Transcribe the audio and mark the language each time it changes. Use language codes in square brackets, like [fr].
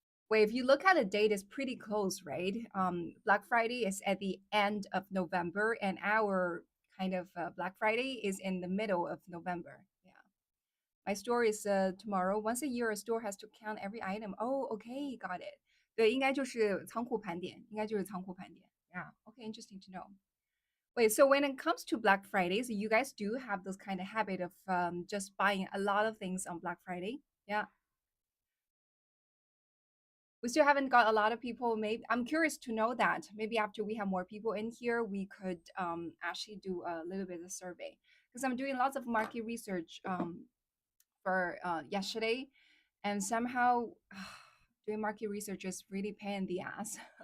[en] Wait, if you look at the date, it's pretty close, right? Black Friday is at the end of November, and our kind of Black Friday is in the middle of November. Yeah. My store is tomorrow. Once a year, a store has to count every item. Oh, okay, got it. [zh] 对，应该就是仓库盘点，应该就是仓库盘点。 [en] Yeah. Okay, interesting to know. Wait, so when it comes to Black Fridays, you guys do have this kind of habit of just buying a lot of things on Black Friday? Yeah. We still haven't got a lot of people. Maybe I'm curious to know that. Maybe after we have more people in here, we could actually do a little bit of survey because I'm doing lots of market research for yesterday, and somehow doing market research is really pain in the ass.